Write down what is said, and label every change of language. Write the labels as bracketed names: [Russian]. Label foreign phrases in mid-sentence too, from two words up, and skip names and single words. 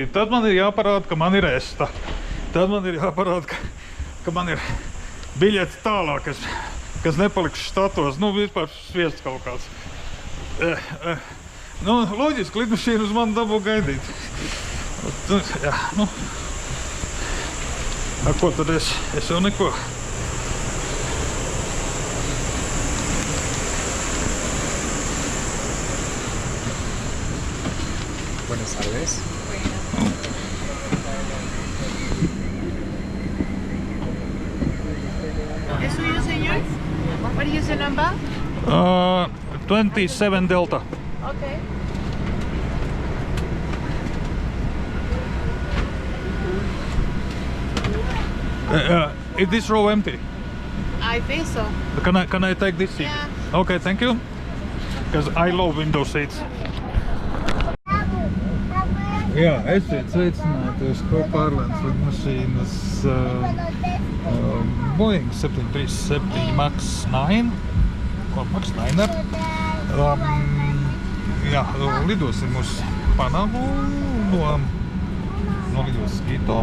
[Latvian] Tad man ir jāparāda, ka man ir ESTA. Tad man ir jāparāda, ka man ir biļeti tālāk, kas nepaliks štatos. Nu, vispār sviests kaut kāds. Nu, loģiski, lidmašīnu uz mani dabū gaidīt. Jā, nu. Ko tad es jau neko. [Spanish] Buenas tardes. ¿Es suyo, señor? [English] What is your number? 27 Delta. Okay. Is this row empty? I think so. Can I take this seat? Yeah. Okay, thank you. Because I love window seats. [Latvian] Jā, esiet sveicināti uz Kopārlēnas lidmašīnas Boeing 737 MAX 9 MAX 9 Jā, lidosim uz Panamu no lidostas Kito.